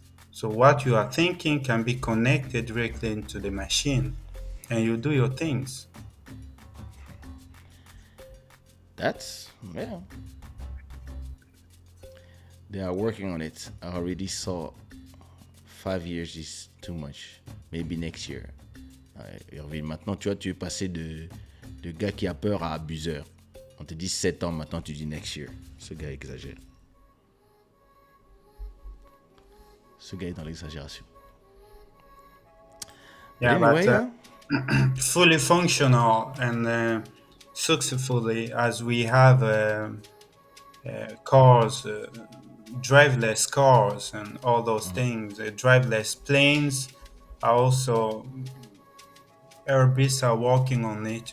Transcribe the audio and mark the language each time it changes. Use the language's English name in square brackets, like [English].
[English] So what you are thinking can be connected directly into the machine and you do your things. That's, yeah. They are working on it. I already saw 5 years is too much. Maybe next year. [French] Hervé, maintenant, tu vois, tu es passé de gars qui a peur à abuseur. On te dit 7 ans, maintenant tu dis [English] next year. [French] Ce gars exagère. ce gars est dans l'exagération. [English] But Yeah, but anyway, yeah. fully functional and successfully as we have cars, driverless cars, and all those things. Driverless planes are also Airbus are working on it.